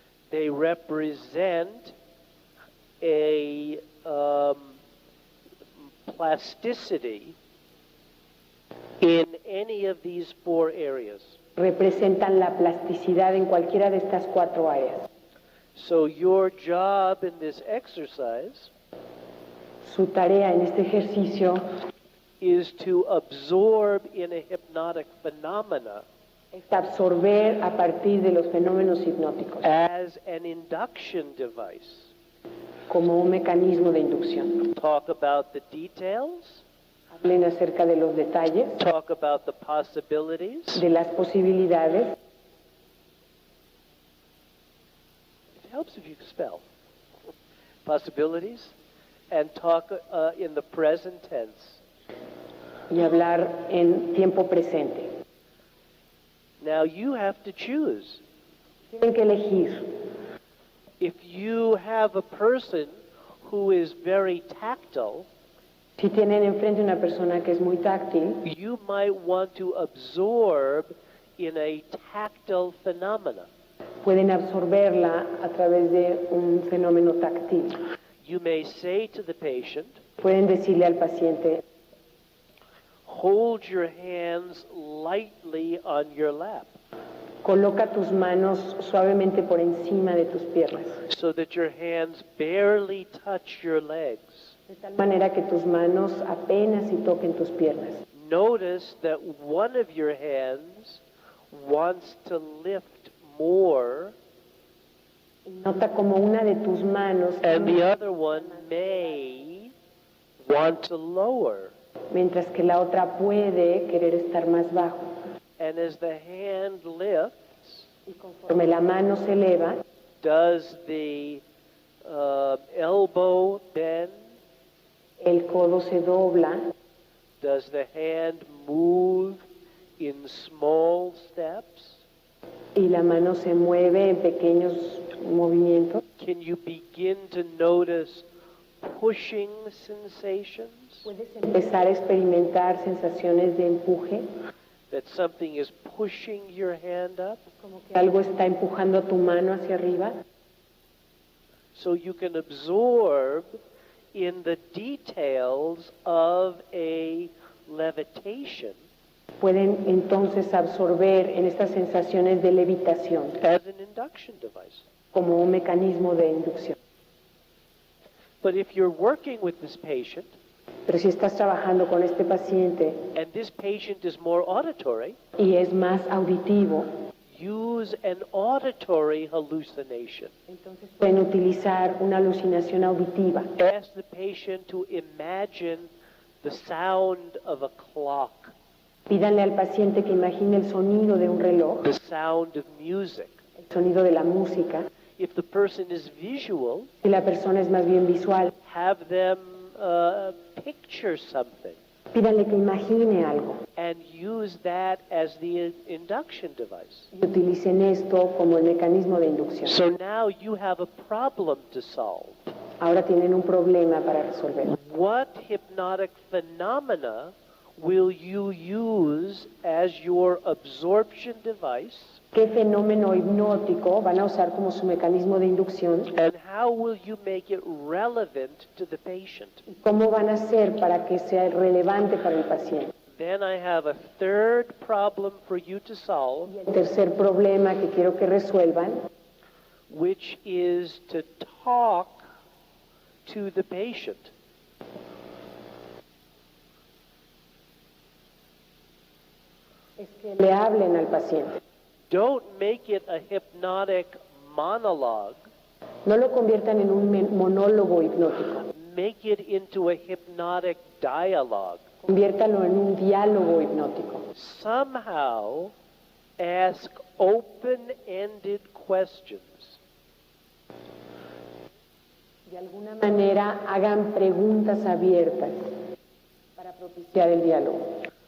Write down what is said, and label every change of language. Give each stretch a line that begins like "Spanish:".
English: They represent a plasticity in any of these four areas.
Spanish: Representan la plasticidad en cualquiera de estas cuatro áreas.
English: So your job in this exercise
Spanish: Su tarea en este ejercicio
English: is to absorb in a hypnotic phenomena
Spanish: es absorber a partir de los fenómenos hipnóticos
English: as an induction device.
Spanish: como un mecanismo de inducción.
English: Talk about the details,
Spanish: Hablen acerca de los detalles,
English: talk about the possibilities.
Spanish: de las posibilidades.
English: It helps if you spell possibilities, and talk in the present tense.
Spanish: Y hablar en tiempo presente.
English: Now you have to choose.
Spanish: Tienen que elegir.
English: If you have a person who is very tactile,
Spanish: Si tienen enfrente una persona que es muy táctil,
English: you might want to absorb in a tactile phenomena.
Spanish: pueden absorberla a través de un fenómeno táctil.
English: You may say to the patient,
Spanish: Pueden decirle al paciente,
English: hold your hands lightly on your lap
Spanish: coloca tus manos suavemente por encima de tus piernas,
English: so that your hands barely touch your legs.
Spanish: de tal manera que tus manos apenas si toquen tus piernas.
English: Notice that one of your hands wants to lift more
Spanish: Y nota como una de tus manos,
English: and the other one may want to lower.
Spanish: mientras que la otra puede querer estar más bajo.
English: And as the hand lifts,
Spanish: Y conforme la mano se eleva,
English: does the elbow bend?
Spanish: el codo se dobla,
English: Does the hand move in small steps?
Spanish: y la mano se mueve en pequeños movimientos.
English: Can you begin to notice pushing sensations,
Spanish: Puedes empezar a experimentar sensaciones de empuje,
English: that something is pushing your hand up,
Spanish: como que algo está empujando tu mano hacia arriba,
English: so you can absorb in the details of a levitation
Spanish: pueden entonces absorber en estas sensaciones de levitación
English: as an induction device.
Spanish: como un mecanismo de inducción.
English: But if you're working with this patient,
Spanish: Pero si estás trabajando con este paciente
English: and this patient is more auditory,
Spanish: y es más auditivo,
English: use an auditory hallucination.
Spanish: entonces pueden utilizar una alucinación auditiva.
English: Ask the patient to imagine the sound of a clock,
Spanish: Pídanle al paciente que imagine el sonido de un reloj,
English: the sound of music.
Spanish: el sonido de la música.
English: If the person is visual,
Spanish: Si la persona es más bien visual,
English: have them picture something
Spanish: pídanle que imagine algo
English: and use that as the induction device.
Spanish: y utilicen esto como el mecanismo de inducción.
English: So now you have a problem to solve.
Spanish: Ahora tienen un problema para resolver.
English: What hypnotic phenomena will you use as your absorption device,
Spanish: ¿Qué fenómeno hipnótico van a usar como su mecanismo de inducción?
English: and how will you make it relevant to the patient?
Spanish: ¿Y cómo van a hacer para que sea relevante para el paciente?
English: Then I have a third problem for you to solve,
Spanish: Y el tercer problema que quiero que resuelvan
English: which is to talk to the patient.
Spanish: es que le hablen al paciente.
English: Don't make it a hypnotic monologue.
Spanish: No lo conviertan en un monólogo hipnótico.
English: Make it into a hypnotic dialogue.
Spanish: Conviértalo en un diálogo hipnótico.
English: Somehow ask open-ended questions.
Spanish: De alguna manera hagan preguntas abiertas para propiciar el diálogo.